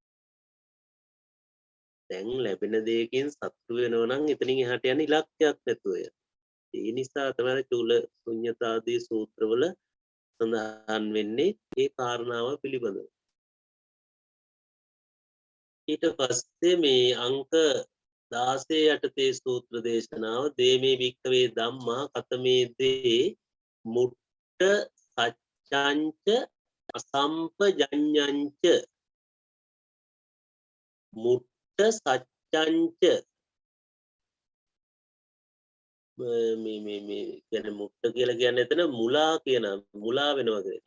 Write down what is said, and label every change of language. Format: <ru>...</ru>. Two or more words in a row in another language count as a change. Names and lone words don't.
<si>දැන් ලැබෙන දෙයකින් සතුටු වෙනවා නම් එතනින් එහාට යන්න ඉලක්කයක් නැතුව යන. ඒ නිසා තමයි චූල ශුන්්‍යතාදී සූත්‍රවල සඳහන් වෙන්නේ ඒ කාරණාව පිළිබඳව. ඊට පස්සේ මේ අංක 16 යටතේ සූත්‍ර දේශනාව</si> <pi>දේමේ භික්ඛවේ ධම්මා කතමේ දේ මුට්ට සච්ඡංච අසම්පජඤ්ඤංච මුට්ට සච්ඡංච</pi> <si>මේ කියන්නේ මුට්ට කියලා කියන්නේ එතන මුලා කියන මුලා වෙනවා කියන.</si>